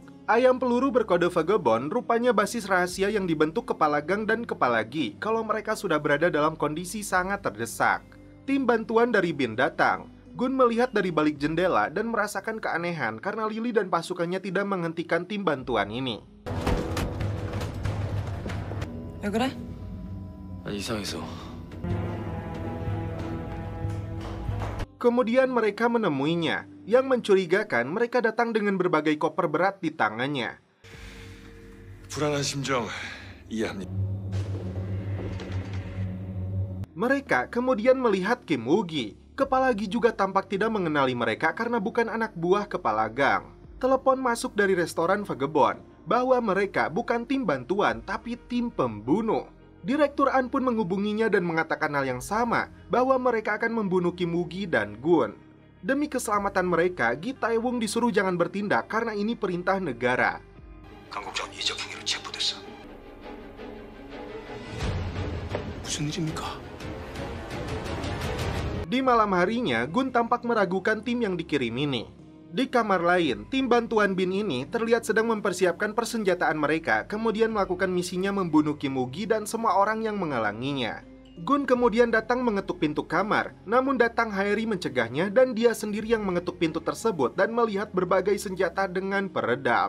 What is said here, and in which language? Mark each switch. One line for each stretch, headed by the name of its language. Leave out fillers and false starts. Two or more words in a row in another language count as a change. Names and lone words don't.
Indonesian: Ayam peluru berkode vagabond rupanya basis rahasia yang dibentuk kepala gang dan kepala Gi kalau mereka sudah berada dalam kondisi sangat terdesak. Tim bantuan dari bin datang. Gun melihat dari balik jendela dan merasakan keanehan karena Lily dan pasukannya tidak menghentikan tim bantuan ini.
Korean: 왜 그래? 이상해서.
Indonesian: Kemudian mereka menemuinya. Yang mencurigakan mereka datang dengan berbagai koper berat di tangannya.
Korean: 불안한 심정 이해합니다.
Indonesian: Mereka kemudian melihat Kim Woo-gi. Kepala Gi juga tampak tidak mengenali mereka karena bukan anak buah kepala gang. Telepon masuk dari restoran vagabond bahwa mereka bukan tim bantuan tapi tim pembunuh. Direktur An pun menghubunginya dan mengatakan hal yang sama, bahwa mereka akan membunuh Kim Woo-gi dan Gun. Demi keselamatan mereka, Gi Tae-woong disuruh jangan bertindak karena ini perintah negara.
Korean: 강국장은 이적 행위로 체포됐어. 무슨 일입니까?
Indonesian: Di malam harinya, Gun tampak meragukan tim yang dikirim ini. Di kamar lain, tim bantuan bin ini terlihat sedang mempersiapkan persenjataan mereka, kemudian melakukan misinya membunuh Kim Woo-gi dan semua orang yang menghalanginya. Gun kemudian datang mengetuk pintu kamar, namun datang Haeri mencegahnya dan dia sendiri yang mengetuk pintu tersebut dan melihat berbagai senjata dengan peredam.